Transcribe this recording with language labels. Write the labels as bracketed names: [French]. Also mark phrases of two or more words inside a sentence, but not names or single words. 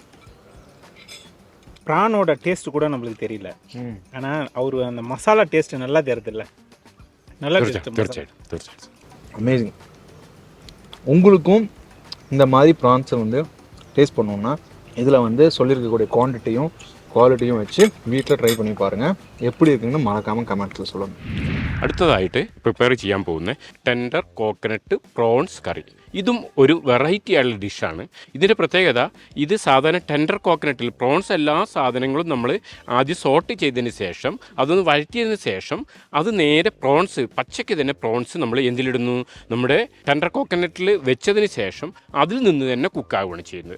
[Tamil] ப்ரானோட டேஸ்ட் கூட நம்மளுக்கு தெரியல, ஆனால் அவர் அந்த மசாலா டேஸ்ட் நல்லா தெரியுதுல்ல, நல்லா டேஸ்ட். அமேசிங். உங்களுக்கும் இந்த மாதிரி ப்ரான்ஸை வந்து டேஸ்ட் பண்ணோன்னா இதில் வந்து சொல்லியிருக்கக்கூடிய குவாலிட்டியும் வச்சு வீட்டில் ட்ரை பண்ணி பாருங்கள். எப்படி இருக்குன்னு மறக்காமல் கமெண்ட்ஸில் சொல்லுங்கள். [Malayalam] അടുത്തതായിട്ട് പ്രിപ്പയർ ചെയ്യാൻ പോകുന്ന [English] tender coconut prawns curry. [Malayalam] ഇതും ഒരു വെറൈറ്റി ആയിട്ടുള്ള ഡിഷാണ്. ഇതിൻ്റെ പ്രത്യേകത, ഇത് സാധാരണ [English] tender coconutil [Malayalam] പ്രോൺസ് എല്ലാ സാധനങ്ങളും നമ്മൾ ആദ്യം സോട്ട് ചെയ്തതിന് ശേഷം അതൊന്ന് വഴറ്റിയതിന് ശേഷം അത് നേരെ പ്രോൺസ് പച്ചയ്ക്ക് തന്നെ പ്രോൺസ് നമ്മൾ എന്തിലിടുന്നു, നമ്മുടെ [English] tender coconutil [Malayalam] വെച്ചതിന് ശേഷം അതിൽ നിന്ന് തന്നെ കുക്കാവുകയാണ് ചെയ്യുന്നത്.